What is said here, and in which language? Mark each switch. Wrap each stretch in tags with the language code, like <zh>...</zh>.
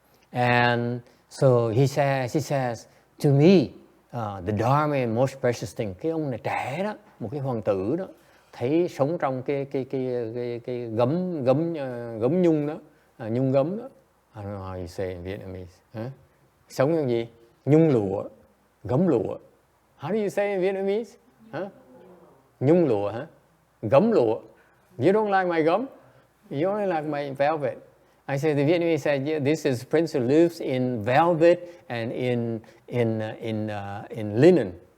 <en>And so she says, to me, the Dharma is the most precious thing.</en> <vi>Cái ông này trẻ đó, một cái hoàng tử đó, thấy sống trong cái gấm nhung đó, nhung gấm đó.</vi> <en>I don't know how you say in Vietnamese.</en> <vi>Sống như gì? Nhung lụa, gấm lụa.</vi> <en>How do you say in Vietnamese?</en> <vi>Nhung lụa hả? Gấm lụa.</vi> <en>You don't like my gum? You only like my velvet. I say the Vietnamese said, yeah, this is prince who lives in velvet and in linen.</en>